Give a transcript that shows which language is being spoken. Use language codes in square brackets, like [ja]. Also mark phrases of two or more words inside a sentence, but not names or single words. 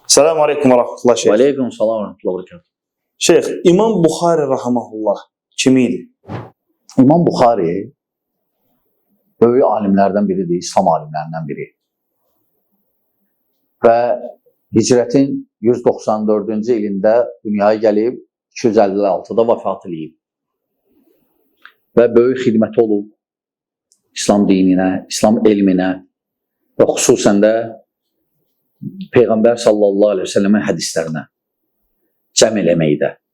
[ar] السلام عليكم ورحمة الله شيخ. عليكم السلام ورحمة الله وبركاته. [tr] Şeyh, İmam Bukhari rahimahullah kimiydi? İmam Bukhari böyük alimlerden biridir, İslam alimlerinden biri. [az] Ve hicretin 194-cü ilində dünyaya gəlib, 256-da vəfat edib. Və böyük xidməti olub İslam dininə, İslam elminə və xüsusən də Peyğəmbər [ar] صلى الله عليه وسلم [az] hədislərinə cəm eləməkdə.